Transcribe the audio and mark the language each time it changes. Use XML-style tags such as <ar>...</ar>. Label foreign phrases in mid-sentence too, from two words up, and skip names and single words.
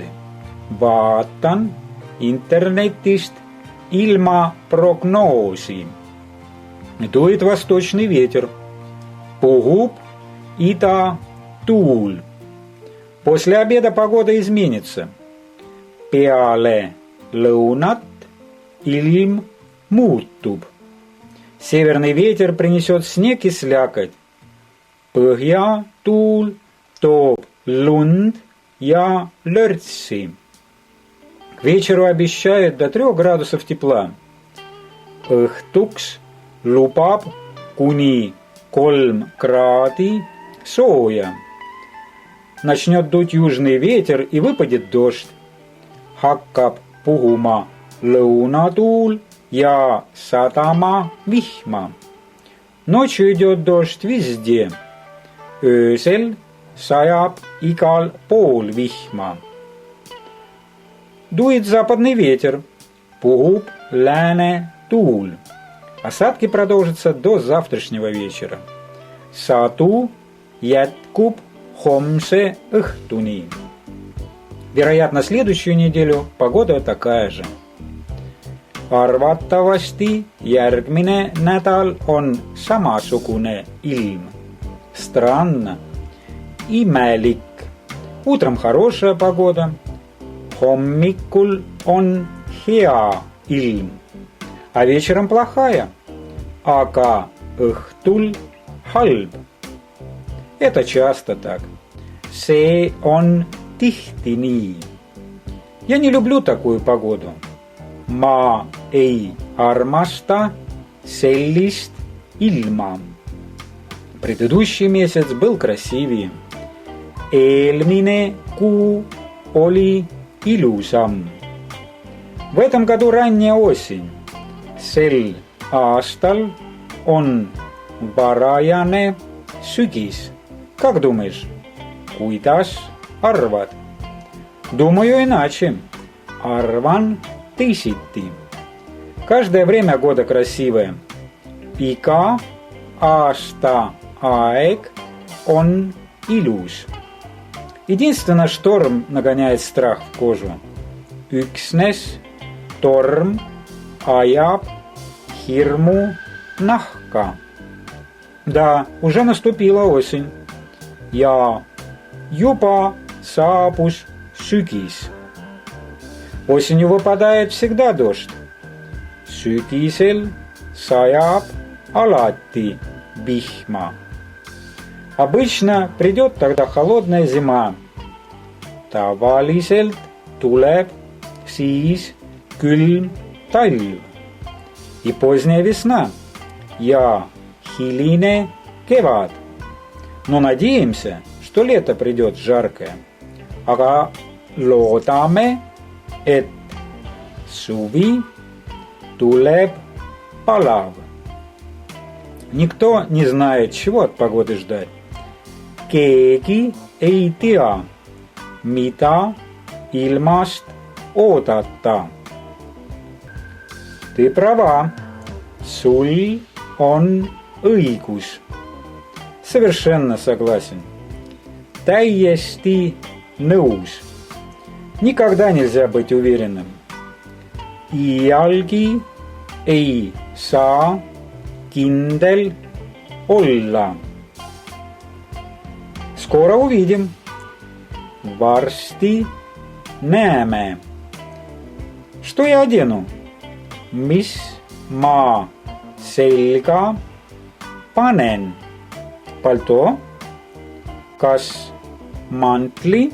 <et>Vaatan internetist ilmaprognoosi.</et> <ru>Дует восточный ветер.</ru> <et>Puhub idatuul.</et> <ru>После обеда погода изменится.</ru> <et>Peale lõunat ilm muutub.</et> <ru>Северный ветер принесет снег и слякоть.</ru> <et>Põhjatuul toob lund ja lörtsi.</et> <ru>К вечеру обещают до 3 градусов тепла.</ru> <et>Õhtuks lubab kuni 3 kraadi sooja.</et> <ru>Начнет дуть южный ветер и выпадет дождь.</ru> <et>Hakkab puhuma lõunatuul ja sadama vihma.</et> <ru>Ночью идет дождь везде.</ru> <et>Öösel sajab igal pool vihma.</et> <ru>Дует западный ветер.</ru> <et>Puhub läänetuul.</et> <ru>Осадки продолжатся до завтрашнего вечера.</ru> <et>Sadu jätkub homse õhtuni.</et> <ru>Вероятно, следующую неделю погода такая же.</ru> <et>Arvatavasti järgmine nädal on samasugune ilm.</et> <ru>Странно. Imelik. Утром хорошая погода.</ru> <et>Hommikul on hea ilm.</et> <ru>А вечером плохая.</ru> <et>Aga õhtul halb.</et> <ru>Это часто так.</ru> <et>See on tihti nii.</et> <ru>Я не люблю такую погоду.</ru> <et>Ma ei armasta sellist ilma.</et> <ru>Предыдущий месяц был красивее.</ru> <et>Eelmine kuu oli ilusam.</et> <ru>В этом году ранняя осень.</ru> <et>Sel aastal on varajane sügis.</et> <ru>Как думаешь?</ru> <et>Kuidas arvad?</et> <ru>Думаю иначе.</ru> <et>Arvan teisiti.</et> <ru>Каждое время года красивое.</ru> <et>Iga aasta aeg on ilus.</et> <ru>Единственное, шторм нагоняет страх в кожу.</ru> <et>Üksnes torm ajab hirmu nahka.</et> <ru>Да, уже наступила осень.</ru> <et>Ja juba saabus sügis.</et> <ru>Осенью выпадает всегда дождь.</ru> <et>Sügisel sajab alati vihma.</et> <ru>Обычно придет тогда холодная зима.</ru> <et>Tavaliselt tuleb siis külm talv.</et> <ru>И поздняя весна.</ru> <et>Ja hiline kevad.</et> <ru>Но надеемся, что лето придет жаркое.</ru> <et>Aga loodame, et suvi tuleb palav.</et> <ru>Никто не знает, чего от погоды ждать.</ru> <et>Keegi ei tea, mida ilmast oodata.</et> <ru>Ты права.</ru> <et>Sul on õigus.</et> <ru>Совершенно согласен.</ru> <et>Täiesti nõus.</et> <ru>Никогда нельзя быть уверенным.</ru> <et>Iialgi ei saa kindel olla.</et> <ru>Скоро увидим.</ru> <et>Varsti näeme.</et> <ru>Что я одену?</ru> <et>Mis ma selga panen? Пальто? Kas mantli?</et>